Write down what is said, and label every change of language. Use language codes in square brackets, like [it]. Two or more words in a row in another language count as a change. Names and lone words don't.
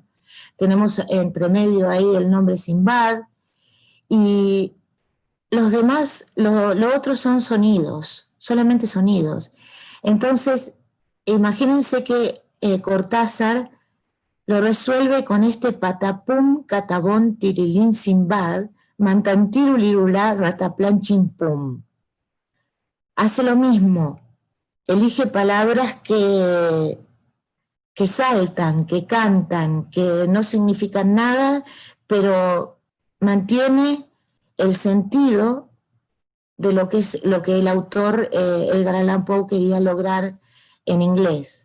[es] Tenemos entre medio ahí el nombre Sinbad, y los demás, lo otro son sonidos, solamente sonidos. Entonces, imagínense que Cortázar lo resuelve con este patapum, catabón, tirilín, Sinbad, mantantirulirulá, rataplan, chimpum. Hace lo mismo, elige palabras que saltan, que cantan, que no significan nada, pero mantiene el sentido de lo que el autor Edgar Allan Poe quería lograr en inglés.